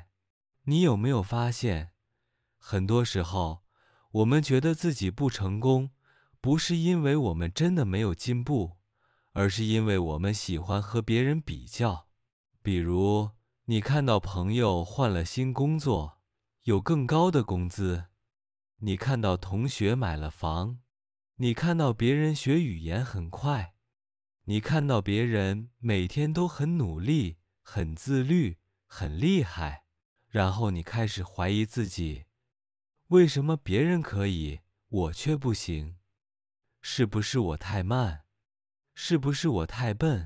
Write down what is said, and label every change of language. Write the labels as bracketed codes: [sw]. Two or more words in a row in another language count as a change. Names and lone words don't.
[zh] 你有沒有發現，很多時候，我們覺得自己不成功，不是因為我們真的沒有進步，而是因為我們喜歡和別人比較。比如，你看到朋友換了新工作，有更高的工資；你看到同學買了房；你看到別人學語言很快；你看到別人每天都很努力、很自律、很厲害，然後你開始懷疑自己：為什麼別人可以，我卻不行？是不是我太慢？是不是我太笨？